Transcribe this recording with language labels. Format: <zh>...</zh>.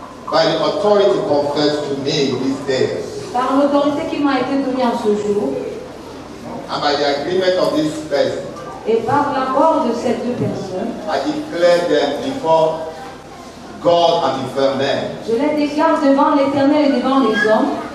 <en>By the authority conferred to me this day,</en> <fr>par l'autorité qui m'a été donnée en ce jour,</fr> <en>and by the agreement of this person,</en> <fr>et par l'accord de ces deux personnes,</fr> <en>I declare them before God and before men.</en> <fr>Je les déclare devant l'Éternel et devant les hommes,</fr>